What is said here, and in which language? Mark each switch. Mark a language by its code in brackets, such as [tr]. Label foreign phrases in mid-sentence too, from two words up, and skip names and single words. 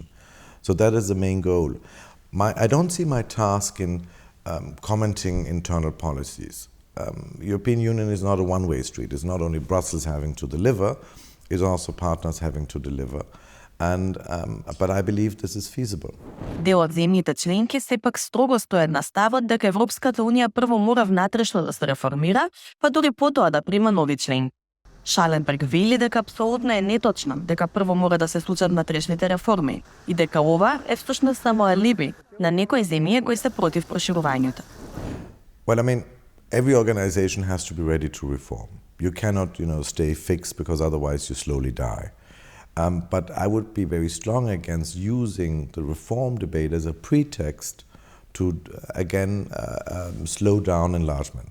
[en] So that is the main goal. I don't see my task in commenting internal policies. European Union is not a one-way street. It's not only Brussels having to deliver, it's also partners having to deliver. But I believe this is feasible. [mk] Дел од земјите членки сепак строго стоят на ставот дека Европската унија прво мора внатрешно да се реформира, па дури потоа да прима нови член. Шаленберг вели дека апсолутно е неточно дека прво мора да се случат внатрешните реформи и дека ова е всушност само алиби на некои земји кои се против проширувањето. [en] Well, I mean, every organization has to be ready to reform. You cannot, stay fixed because otherwise you slowly die. But I would be very strong against using the reform debate as a pretext to, again, slow down enlargement.